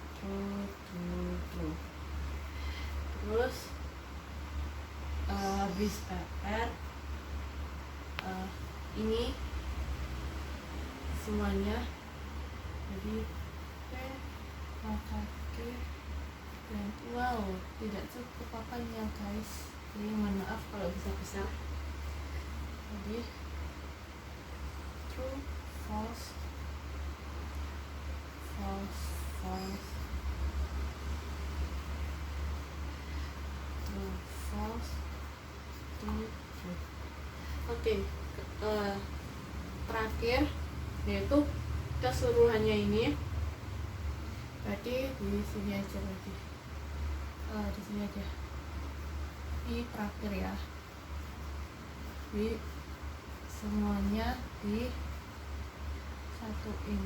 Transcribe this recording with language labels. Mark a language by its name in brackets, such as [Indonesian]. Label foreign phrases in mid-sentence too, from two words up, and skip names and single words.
[Indonesian] Terus habis R ini semuanya. Jadi P maka Q dan wow, tidak cukup apanya guys. Jadi mohon maaf kalau bisa. Jadi [English] true false true false [Indonesian] Oke, terakhir yaitu keseluruhannya ini, berarti di sini aja, berarti di sini aja, ini terakhir ya, di semuanya di satuin.